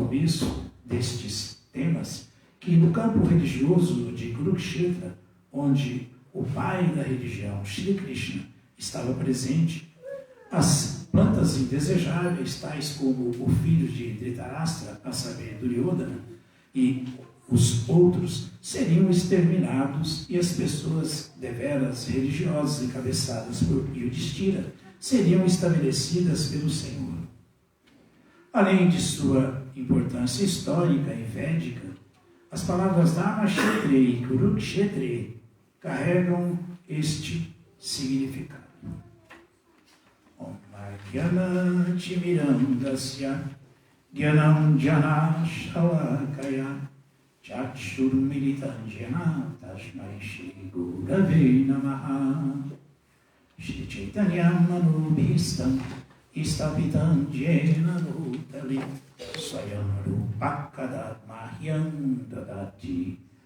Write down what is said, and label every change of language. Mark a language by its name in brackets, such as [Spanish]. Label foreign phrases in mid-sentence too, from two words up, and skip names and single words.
[Portuguese] começo destes temas, que no campo religioso de Kurukshetra, onde o pai da religião, Shri Krishna, estava presente, as plantas indesejáveis, tais como o filho de Dhritarashtra, a saber, Duryodhana, e os outros seriam exterminados e as pessoas deveras religiosas encabeçadas por Yudhishthira seriam estabelecidas pelo Senhor. Além de sua importância histórica e védica, as palavras [Sanskrit] Dharma Kshetre [Portuguese] e Kurukshetre carregam este significado. [Sanskrit] Om Jnana Timirandasya Gyanam Jana Shalakaya Chakshurmilitanjana Tashmai Shri Gurave Namaha Shri Chaitanyam Manubhistam Istapitam Jena Bhutali Swayam Rupakadat Mahyam Dadati